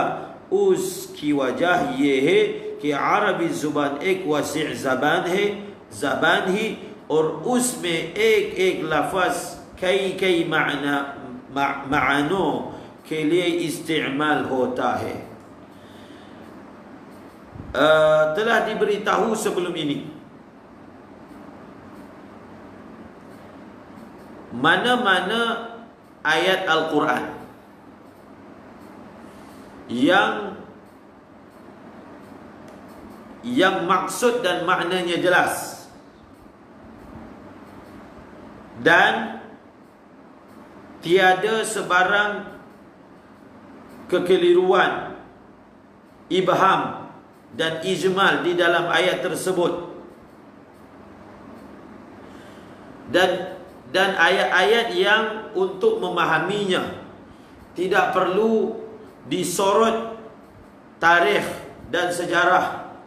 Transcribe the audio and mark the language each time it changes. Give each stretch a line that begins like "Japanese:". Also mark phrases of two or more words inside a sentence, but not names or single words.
Urdu: اس کی وجہ یہ ہے کہ عربی زبان ایک وسیع زبان ہی اور اس میں ایک ایک لفظ کئی معانوں کے لیے استعمال ہوتا ہے.
Malay: Telah diberitahu sebelum ini mana-mana ayat Al-Quran yang maksud dan maknanya jelas dan tiada sebarang kekeliruan, ibham dan ijmal di dalam ayat tersebut, dan ayat-ayat yang untuk memahaminya tidak perlu disorot tarikh dan sejarah,